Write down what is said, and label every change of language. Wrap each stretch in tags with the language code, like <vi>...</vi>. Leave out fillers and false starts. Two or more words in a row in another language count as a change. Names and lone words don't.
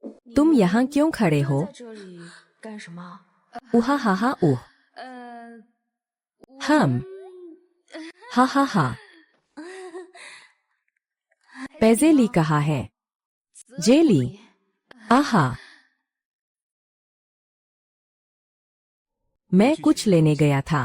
<hi>तुम यहाँ क्यों खड़े हो?</hi> <zh>这里干什么？ उहा हा हा उह। हम हा हा हा।</zh> <hi>पैजेली कहा है। जेली आहा। मैं कुछ लेने गया था।</hi>